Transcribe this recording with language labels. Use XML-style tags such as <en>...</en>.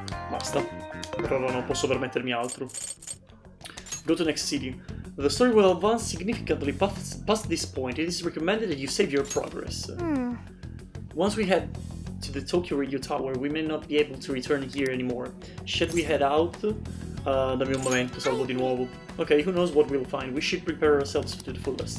<it>Basta. Per ora non posso permettermi altro.</it> <en>Go to next city. The story will advance significantly past this point. It is recommended that you save your progress. Once we head to the Tokyo Radio Tower, we may not be able to return here anymore. Should we head out?</en> <it>Dammi un momento, salvo di nuovo.</it> <en>Ok, who knows what we'll find. We should prepare ourselves to the fullest.</en>